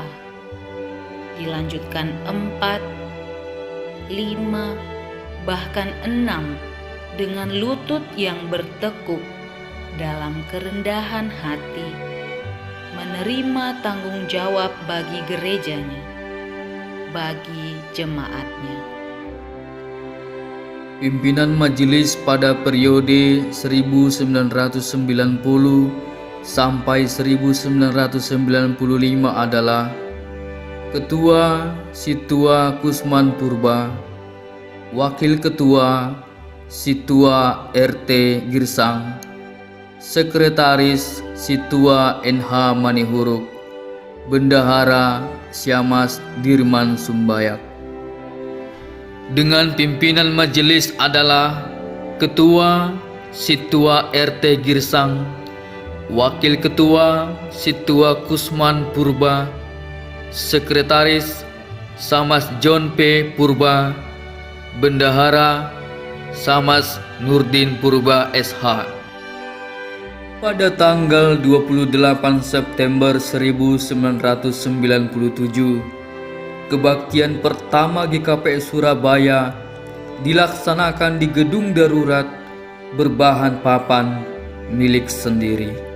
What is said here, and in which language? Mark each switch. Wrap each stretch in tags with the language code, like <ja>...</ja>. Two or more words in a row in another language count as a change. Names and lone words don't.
<id>Dilanjutkan 4, 5, bahkan 6 dengan lutut yang bertekuk dalam kerendahan hati, menerima tanggung jawab bagi gerejanya, bagi jemaatnya. Pimpinan majelis pada periode 1990 sampai 1995 adalah Ketua Situa Kusman Purba, Wakil Ketua Situa RT Girsang, Sekretaris Situa NH Manihuruk, Bendahara Syamas Dirman Sumbayak. Dengan pimpinan majelis adalah Ketua Situa RT Girsang, Wakil Ketua Situa Kusman Purba, Sekretaris Samas John P. Purba, Bendahara Samas Nurdin Purba SH. Pada tanggal 28 September 1997, kebaktian pertama GKP Surabaya dilaksanakan di gedung darurat berbahan papan milik sendiri.</id>